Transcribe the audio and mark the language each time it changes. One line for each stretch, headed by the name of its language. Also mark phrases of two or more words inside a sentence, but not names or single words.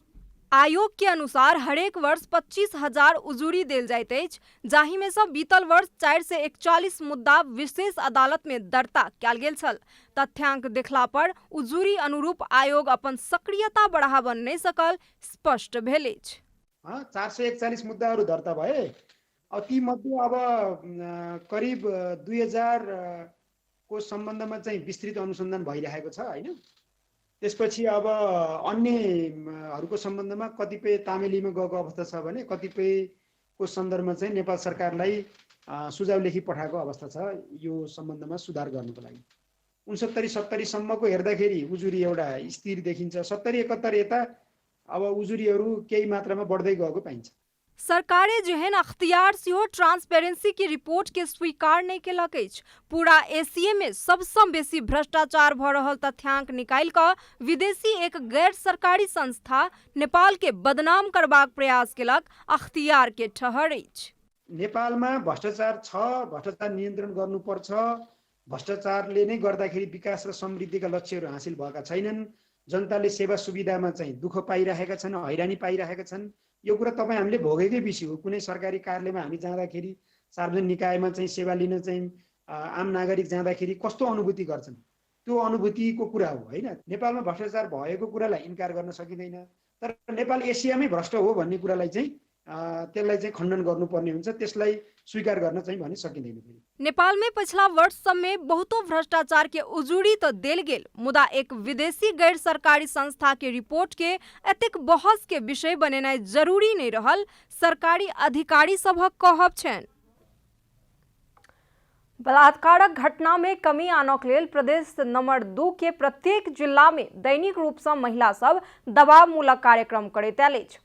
Maithili: आयोग के अनुसार हरेक वर्ष 25,000 उजूरी देल जाइत अछि, जाहि में से बीतल वर्ष 441 मुद्दा विशेष अदालत में दर्ता कयल गेल छल। तथ्यांक देखला पर उजूरी अनुरूप आयोग अपन सक्रियता बढ़ाबऽ नहीं सकल स्पष्ट भेल अछि।
Nepali: 441 मुद्दाहरू दर्ता भए। अब ती मध्ये अब करिब 2000 को सम्बन्धमा चाहिँ विस्तृत अनुसन्धान भइरहेको छ हैन। त्यसपछि अब अन्यहरूको सम्बन्धमा कतिपय तामेलीमा गएको अवस्था छ भने कतिपयको सन्दर्भमा चाहिँ नेपाल सरकारलाई सुझाव लेखी पठाएको अवस्था छ यो सम्बन्धमा सुधार गर्नको लागि। 69-70 सम्मको हेर्दाखेरि उजुरी एउटा स्थिर देखिन्छ। 70-71 यता अब उजुरीहरू केही मात्रामा बढ्दै गएको पाइन्छ।
Maithili: सरकारे जेहन अख्तियार सेहो ट्रांसपेरेंसी की रिपोर्ट के स्वीकार नहीं केलक अछि। पूरा एशिया में सबसे बेसी भ्रष्टाचार भ रहल तथ्यांक निकाल कऽ विदेशी एक गैर सरकारी संस्था नेपाल के बदनाम करबाक प्रयास केलक अख्तियार के ठहर अछि।
Nepali: नेपालमा भ्रष्टाचार छ, भ्रष्टाचार नियन्त्रण गर्नुपर्छ, भ्रष्टाचारले नै गर्दाखेरि विकास र समृद्धिका लक्ष्यहरू हासिल भएका छैनन्, जनताले सेवा सुविधामा चाहिँ दुःख पाइरहेका छन्, हैरानी पाइरहेका छन्। यो कुरा तपाईँ हामीले भोगेकै विषय हो। कुनै सरकारी कार्यालयमा हामी जाँदाखेरि, सार्वजनिक निकायमा चाहिँ सेवा लिन चाहिँ आम नागरिक जाँदाखेरि कस्तो अनुभूति गर्छन्, त्यो अनुभूतिको कुरा हो होइन। नेपालमा भ्रष्टाचार भएको कुरालाई इन्कार गर्न सकिँदैन, तर नेपाल एसियामै भ्रष्ट हो भन्ने कुरालाई चाहिँ त्यसलाई चाहिँ खण्डन गर्नुपर्ने हुन्छ, त्यसलाई स्वीकार गर्न चाहिँ भने सकिँदैन।
Maithili: नेपाल में पिछला वर्ष सब में बहुतों भ्रष्टाचार के उजूड़ी तो देल गेल, मुदा एक विदेशी गैर सरकारी संस्था के रिपोर्ट के एतेक बहस के विषय बनेनाइ जरूरी नहीं रहल, सरकारी अधिकारी सभक कहब छनि। बलात्कारक घटना में कमी आनक लेल प्रदेश नंबर 2 के प्रत्येक जिला में दैनिक रूप से महिला सब दबाव मूलक कार्यक्रम करैत आयल अछि।